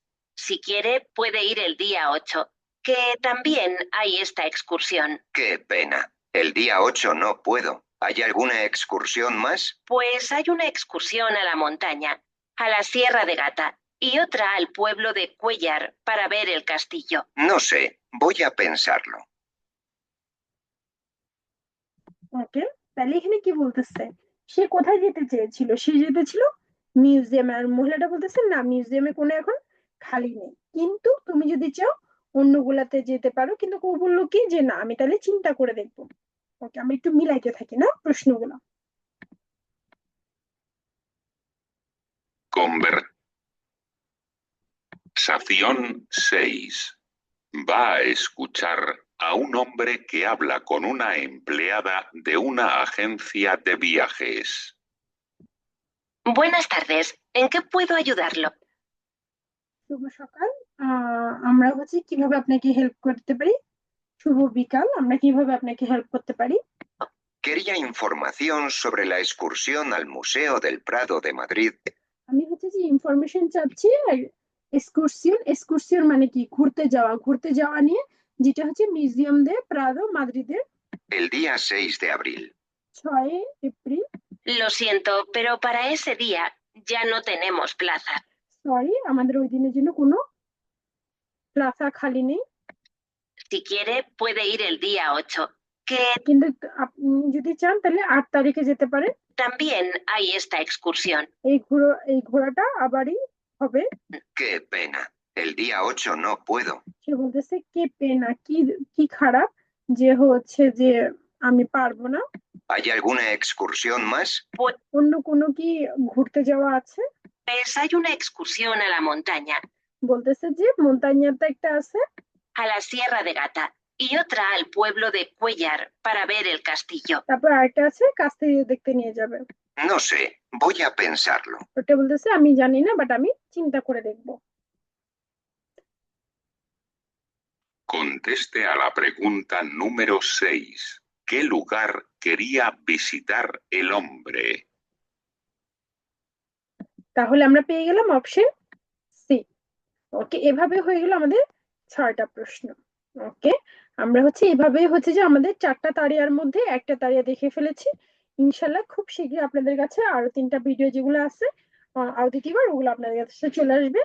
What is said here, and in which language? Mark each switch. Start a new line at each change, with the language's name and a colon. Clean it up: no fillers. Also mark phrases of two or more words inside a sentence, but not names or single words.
Spanish: Si quiere, puede ir el día 8, que también hay esta excursión. ¡Qué pena! El día 8 no puedo. ¿Hay alguna excursión más? Pues hay una excursión a la montaña, a la Sierra de Gata, y otra al pueblo de Cuéllar para ver el castillo. No sé. Voy a pensarlo.
Bangla: ওকে, তাহলে এখানে কি বলতেছে? সে কোথায় যেতে চেয়েছিল? সে যেতেছিল মিউজিয়ামে। আর মহিলাটা বলতেছে না, মিউজিয়ামে কোনো এখন খালি নেই, কিন্তু তুমি যদি চাও অন্যগুলাতে যেতে পারো। কিন্তু ও বললো কি যে না, আমি তাহলে চিন্তা করে দেখবো। ওকে, আমরা একটু মিলাইতে থাকি না প্রশ্নগুলো।
Spanish: Conversación 6. Va a escuchar a un hombre que habla con una empleada de una agencia de viajes. Buenas tardes, ¿en qué puedo ayudarlo?
Bangla: শুভ সকাল, আমরা হচ্ছে কিভাবে আপনাকে হেল্প করতে পারি? শুভ বিকাল, আমরা কিভাবে আপনাকে হেল্প করতে পারি?
Spanish: Quería información sobre la excursión al Museo del Prado de Madrid.
Bangla: আমি হচ্ছে যে ইনফরমেশন চাচ্ছি। এক্সকুরসিয়ন মানে কি? ঘুরতে যাওয়া নিয়ে, যেটা হচ্ছে মিউজিয়াম দে প্রাদো মাদ্রিদের
Spanish: El día 6 de abril.
Bangla: 6 এপ্রিল।
Spanish: Lo siento, pero para ese día ya no tenemos plaza.
Bangla: সরি, আমাদের ওই দিনের জন্য কোনো প্লাজা খালি নেই।
Spanish: Si quiere, puede ir el día 8, que
Bangla: কিন্তু আপনি যদি চান তাহলে 8 তারিখে যেতে পারেন।
Spanish: también hay esta excursión.
Bangla: এই ঘোরাটা আবারই হবে।
Spanish: ¡Qué pena! El día 8 no puedo.
Bangla: সে বলতেছে
Spanish: Qué pena,
Bangla: কি খারাপ যে হচ্ছে যে আমি পারবো না।
Spanish: ¿Hay alguna excursión más?
Bangla: অন্য কোনো কি ঘুরতে যাওয়া আছে?
Spanish: Pues hay una excursión a la montaña,
Bangla: বলতেছে যে মন্তাñাতে একটা আছে,
Spanish: a la Sierra de Gata, y otra al pueblo de Cuéllar para ver el castillo.
Bangla: তারপর আরেকটা আছে কাস্তেরিও দেখতে নিয়ে যাবে।
Spanish: No sé. Voy a pensarlo.
Bangla: ওটা বলতেছে আমি জানি না, বাট আমি চিন্তা করে দেখবো।
Spanish: Conteste a la pregunta número 6. ¿Qué lugar quería visitar el hombre?
Bangla: তাহলে আমরা পেয়ে গেলাম অপশন সি। ওকে, এভাবে হয়ে গেল আমাদের 6টা প্রশ্ন। ওকে, আমরা হচ্ছে এভাবে হচ্ছে যে আমাদের 4টা তারিয়ার মধ্যে একটা তারিয়া দেখে ফেলেছি। ইনশাল্লাহ খুব শীঘ্রই আপনাদের কাছে আরো 3টা ভিডিও যেগুলো আছে আউডিটিভার, ওগুলো আপনাদের কাছে চলে আসবে।